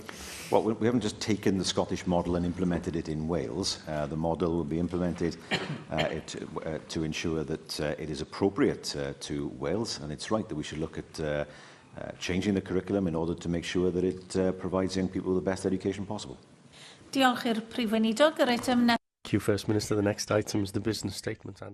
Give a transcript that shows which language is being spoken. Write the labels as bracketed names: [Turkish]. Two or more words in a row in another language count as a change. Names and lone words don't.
[English] Well, we haven't just taken the Scottish model and implemented it in Wales. The model will be implemented to ensure that it is appropriate to Wales, and it's right that we should look at changing the curriculum in order to make sure that it provides young people the best education possible. [Welsh] Diolch i'r Prif Weinidog. Yr eitem [English] Thank you, First Minister. The next item is the business statement.